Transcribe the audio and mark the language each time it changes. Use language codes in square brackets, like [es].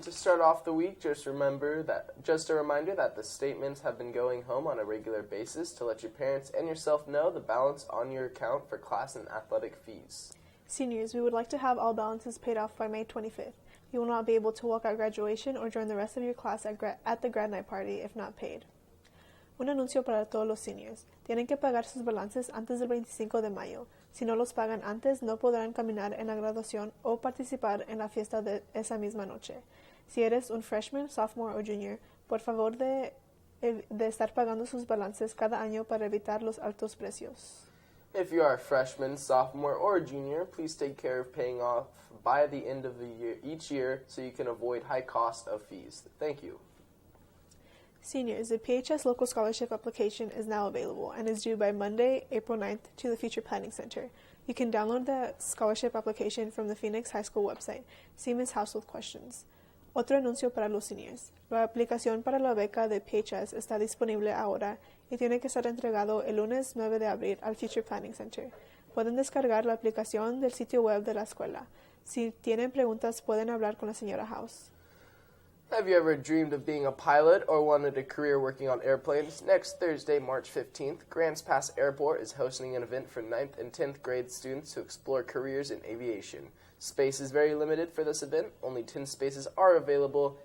[en] To start off the week, just a reminder that the statements have been going home on a regular basis to let your parents and yourself know the balance on your account for class and athletic fees. Seniors, we would like to have all balances paid off by May 25th. You will not be able to walk at graduation or join the rest of your class at the grad night party if not paid. [es] Un anuncio para todos los seniors. Tienen que pagar sus balances antes del 25 de mayo. Si no los pagan antes, no podrán caminar en la graduación o participar en la fiesta de esa misma noche. Si eres un freshman, sophomore o junior, por favor de estar pagando sus balances cada año para evitar los altos precios. [en] If you are a freshman, sophomore, or junior, please take care of paying off by the end of the year each year so you can avoid high cost of fees. Thank you. Seniors, the PHS Local Scholarship application is now available and is due by Monday, April 9th to the Future Planning Center. You can download the scholarship application from the Phoenix High School website. See Ms. House with questions. [es] Otro anuncio para los seniors. La aplicación para la beca de PHS está disponible ahora y tiene que ser entregado el lunes 9 de abril al Future Planning Center. Pueden descargar la aplicación del sitio web de la escuela. Si tienen preguntas, pueden hablar con la señora House. [en] Have you ever dreamed of being a pilot or wanted a career working on airplanes? Next Thursday, March 15th, Grants Pass Airport is hosting an event for 9th and 10th grade students to explore careers in aviation. Space is very limited for this event. Only 10 spaces are available.